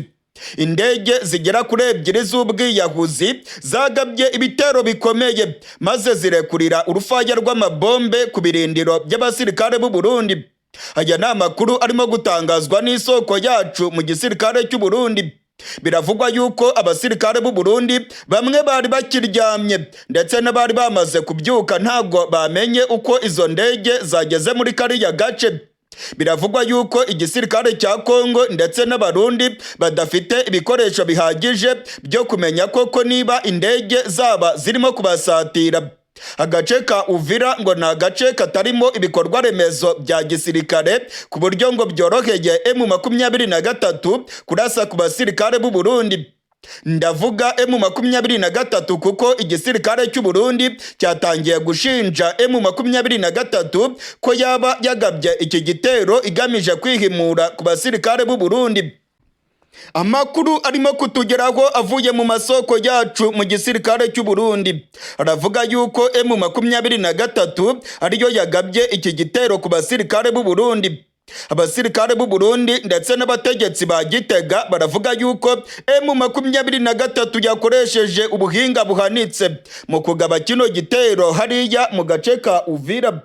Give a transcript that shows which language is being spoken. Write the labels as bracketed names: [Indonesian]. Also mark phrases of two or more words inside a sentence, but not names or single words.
[Kinyarwanda] Indege zigera kuri 2 z'ubwiyahuzi zagabye ibitero bikomeye maze zirekurira urufaya rw'amabombe ku birindiro by'abasirikare b'u Burundi. Aya ni amakuru arimo gutangazwa n'isoko yacu mu gisirikare cy'u Burundi. Biravugwa yuko abasirikare b'u Burundi bamwe bari bakiryamye ndetse n'abari bamaze kubyuka ntabwo bamenye uko izo ndege zageze muri kariya gace. Biravugwa yuko igisirikare cya Kongo ndetse n'abarundi badafite ibikoresho bihagije byo kumenya koko niba indege zaba zirimo kubasatira. Agace ka Uvira ngo ni agace katarimo ibikorwa remezo bya gisirikare ku buryo ngo byoroheye M23 kurasa ku basirikare b'u Burundi. Ndavuga M23 kuko igisirikare cy'u Burundi cyatangiye gushinja M23 ko yaba yagabye iki gitero igamije kwihimura ku basirikare b'u Burundi. Amakuru arimo kutugeraho avuye mu masoko yacu mu gisirikare cy'u Burundi aravuga yuko M23 ariyo yagabye iki gitero ku basirikare b'u Burundi. Abasirikare b'u Burundi ndetse n'abategetsi ba Gitega baravuga yuko M23 yakoresheje ubuhinga buhanitse mu kugaba kino gitero hariya mu gace ka Uvira.